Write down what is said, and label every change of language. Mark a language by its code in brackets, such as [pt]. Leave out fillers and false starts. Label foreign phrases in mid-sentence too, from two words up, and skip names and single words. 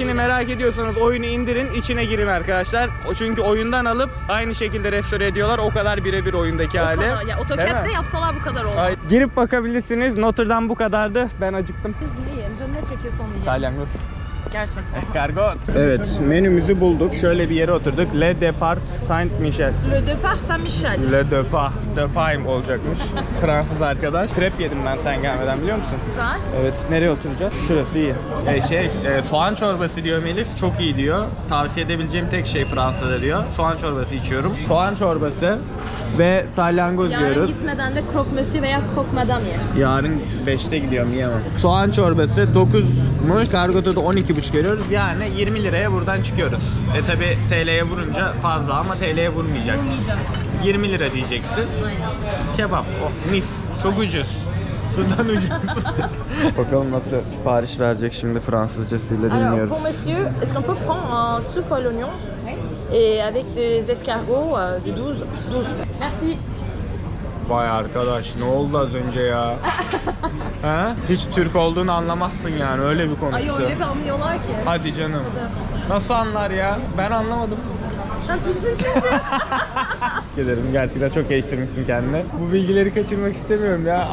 [tr] içini merak ediyorsanız oyunu indirin, içine girin arkadaşlar. Çünkü oyundan alıp aynı şekilde restore ediyorlar. O kadar birebir oyundaki hali. Ya AutoCAD'de yapsalar bu kadar olmaz. Girip bakabilirsiniz. Notre Dame bu kadardı. Ben acıktım. Biz yiyeyim. Canım ne çekiyorsa onu yiyeyim. Salyangoz. Gerçekten. Escargot. Evet, menümüzü bulduk. Şöyle bir yere oturduk. Le Depart Saint Michel. Le Depart Saint-Michel. Le Depart. Depart olacakmış. Fransız arkadaş. Krep yedim ben sen gelmeden, biliyor musun? Güzel. Evet, nereye oturacağız? Şurası iyi. Soğan çorbası diyor Melis. Çok iyi diyor. Tavsiye edebileceğim tek şey Fransa'da diyor. Soğan çorbası içiyorum. Soğan çorbası ve salyangoz Yarın diyoruz. gitmeden de croque monsieur veya croque madame ye. Yarın 5'te gidiyorum, yiyemem. Soğan çorbası 9'muş. Kargoda da 12,5 görüyoruz. Yani 20 liraya buradan çıkıyoruz. Tabi TL'ye vurunca fazla ama TL'ye vurmayacaksın. Vurmayacağız. 20 lira diyeceksin. Aynen. Kebap. Oh, mis. Çok ucuz. Sudan ucuz. Bakalım nasıl sipariş verecek şimdi Fransızcasıyla, Alors, dinliyoruz. [fr] pour monsieur, est-ce qu'on peut prendre un soupe à l'oignon et avec des escargots de 12. Merci. [tr] Vay arkadaş, ne oldu az önce ya? He? Hiç Türk olduğunu anlamazsın yani, öyle bir Ay konuştu. öyle bir anlıyorlar ki. Hadi canım. Nasıl anlar ya? Ben anlamadım. Sen Türksün çünkü. Ederim. Gerçekten çok geliştirmişsin kendini. Bu bilgileri kaçırmak istemiyorum ya.